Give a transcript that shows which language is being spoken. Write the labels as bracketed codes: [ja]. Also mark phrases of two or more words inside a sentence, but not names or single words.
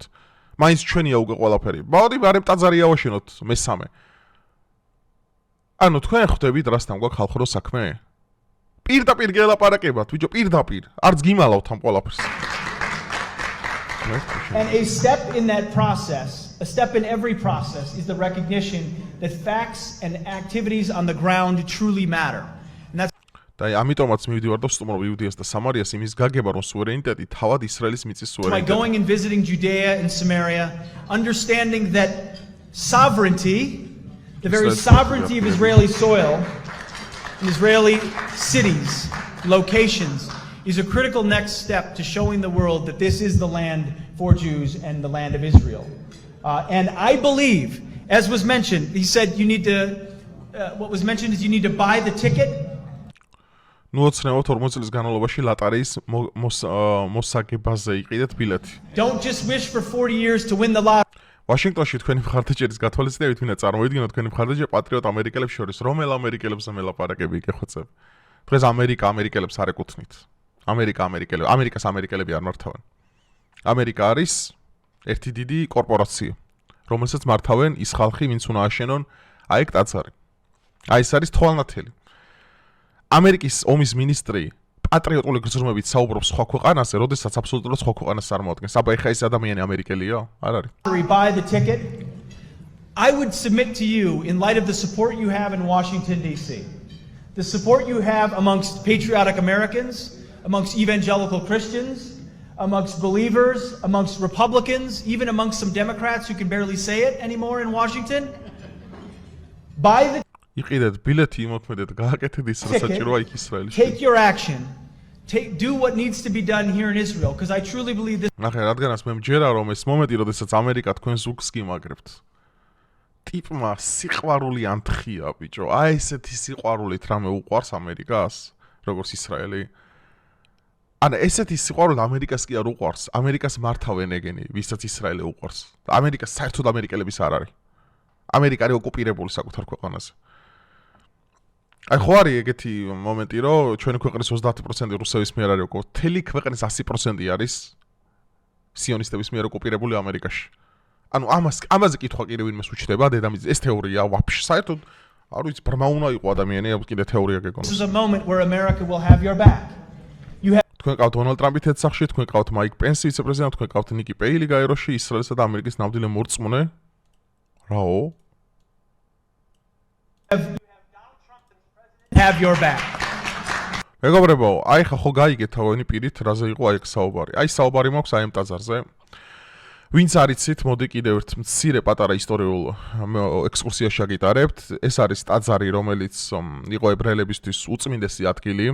[ka] მაინც ჩვენია უკვე ყველაფერი. მოდი ბარემ ტაძარი ავაშენოთ მესამე. ანუ თქვენ ხვდებით რასთან გვაქვს ხალხო საქმე? პირდაპირ გელაპარაკებათ, ბიჭო, პირდაპირ. არც გიმალავთ ამ ყველაფერს. [en] And a step in that process, a step in every process is the recognition that facts and activities on the ground truly matter. And that's [ka] და ამიტომაც მივიდივარ და ვსტუმრობ იუდეას და სამარიას იმის გაგება, რომ სუვერენიტეტი თავად ისრაელის მიწის [en] by [ka] სუვერენიტეტია. [en] going and visiting Judea and Samaria, understanding that sovereignty, the very sovereignty of Israeli soil, Israeli cities, locations, is a critical next step to showing the world that this is the land for Jews and the land of Israel. And I believe, as was mentioned, he said you need to, what was mentioned is you need to buy the ticket. [ka] ნუოცნევოთ 40 წლის განმავლობაში ლატარიის მოსაგებაზე იყიდეთ ბილეთი. [en] Don't just wish for 40 years to win the lottery. [ka] ვაშინგტონში თქვენი მხარდაჭერის გათვალისწინებით მინდა წარმოიდგინოთ თქვენი მხარდაჭერა პატრიოტ ამერიკელებს შორის, რომელ ამერიკელებსა მელაპარაკები იკეხოცებ. დღეს ამერიკელებს არ ეკუთვნით. ამერიკას ამერიკელები არ მართავენ. ამერიკა არის ერთი დიდი კორპორაცია, რომელსაც მართავენ ის ხალხი, ვინც უნდა აშენონ აი ეგ ტაძარი. აი ეს არის თვალნათელი. ამერიკის ომის მინისტრი პატრიოტული გრძნობებით საუბრობს სხვა ქვეყანაზე, როდესაც აბსოლუტურად სხვა ქვეყანას წარმოადგენს. აბა ეხა ეს ადამიანი ამერიკელია? არ არის. [en] Buy the ticket. I would submit to you, in light of the support you have in Washington, D.C., the support you have amongst patriotic Americans, amongst evangelical Christians, amongst believers, amongst Republicans, even amongst some Democrats who can barely say it anymore in Washington, buy the [ka] იყიდეთ ბილეთი იმოქმედეთ, გააკეთეთ ის საჭიროა იქ ისრაელში. [en] take your action. Do what needs to be done here in Israel, because I truly believe this. [ka] ნახე, რადგანაც მე მჯერა რომ ეს მომენტი, როდესაც ამერიკა თქვენს ზუგს გიმაგრებთ. ტიპმა სიყვარული ანთხია, ბიჭო. აი ესეთი სიყვარულით რამე უყვარს ამერიკას, როგორც ისრაელი. ანუ ესეთი სიყვარული ამერიკას კი არ უყვარს, ამერიკას მართავენ ეგენი, ვისაც ისრაელი უყვარს. ამერიკას საერთოდ ამერიკელების არ არის. ამერიკა არის ოკუპირებული საკუთარ ქვეყანაზე. აი ხო არის ეგეთი მომენტი, რომ ჩვენი ქვეყნის 30% რუსების მიერ არის ოკუპირებული, მთელი ქვეყნის 100% არის სიონისტების მიერ ოკუპირებული ამერიკაში. ანუ ამაზე კითხვა კიდევ ვინმეს უჩნდება დედამიწაზე. ეს თეორია ვაფშე საერთოდ არ ვიცი, ბრმა უნდა იყო ადამიანი, კიდე თეორია გეკონოს. [en] This is a moment where America will have your back. [ka] თქვენ ყავთ დონალდ ტრამპი თეთრსახში, თქვენ ყავთ მაიკ პენსი ვიცე-პრეზიდენტი, თქვენ ყავთ ნიკი პეილი გაეროში, ისრაელსა და ამერიკის ნამდვილი მორწმუნე. რაო? [en] Have your back. [ka] მეგობრებო, აი ხა ხო გაიგეთ თავენი პირით, რაზე იყო აი ეს საუბარი. აი საუბარი მაქვს აი ამ ტაძარზე. ვინც არიცით, მოდი კიდევ ერთ მცირე პატარა ისტორიულ ექსკურსიაში აგიტარებთ. ეს არის ტაძარი, რომელიც იყო ებრაელებისთვის უწმინდესი ადგილი.